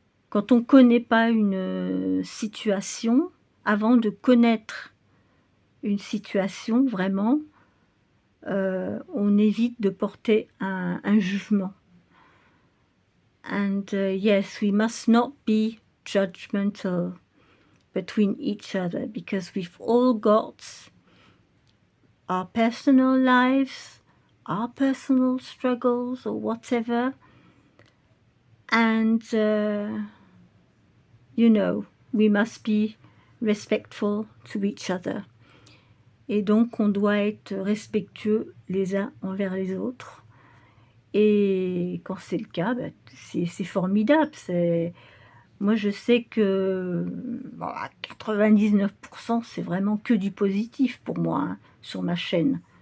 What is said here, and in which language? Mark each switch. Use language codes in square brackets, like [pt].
[fr] Quand on ne connaît pas une situation, avant de connaître une situation vraiment, on évite de porter un jugement. [en] And yes, we must not be judgmental between each other, because we've all got our personal lives, our personal struggles or whatever, and you know, we must be respectful to each other. [fr] Et donc on doit être respectueux les uns envers les autres. Et quand c'est le cas, bah, c'est formidable. Moi je sais que bon, à 99%, c'est vraiment que du positif pour moi, hein, sur ma chaîne.